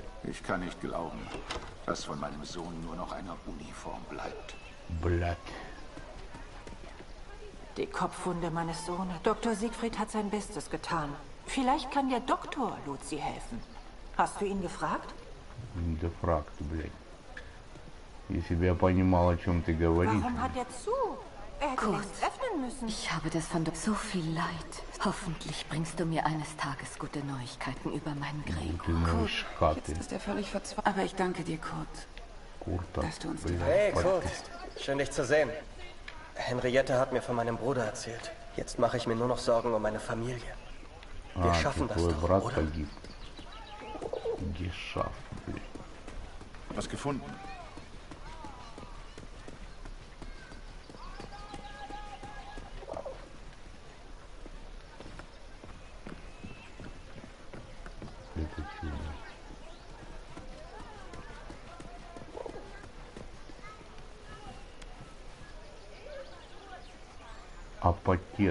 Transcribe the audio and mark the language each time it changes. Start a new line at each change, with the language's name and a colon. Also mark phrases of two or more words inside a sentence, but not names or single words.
German: Ich kann nicht glauben, dass von meinem Sohn nur noch eine Uniform bleibt.
Russian: Блядь.
German: Die Kopfwunde meines Sohnes. Dr. Siegfried hat sein Bestes getan. Vielleicht kann der Doktor Luzi helfen. Hast du ihn gefragt?
Russian: Дефракт, блядь. Если бы я понимал, о чем ты говоришь.
German: Warum hat er zu? Er hätte längst öffnen müssen. Ich habe das von so viel Leid. Hoffentlich bringst du mir eines Tages gute Neuigkeiten über meinen Gregor. Kurt, jetzt ist er völlig verzweifelt. Aber ich danke dir, Kurt, dass du uns die Hey, Kurt. Schön, dich zu sehen. Henriette hat mir von meinem Bruder erzählt. Jetzt mache ich mir nur noch Sorgen um meine Familie. Wir schaffen das doch, oder? Geschafft, blöd. Was gefunden?
Russian: Это чудо. Апотет.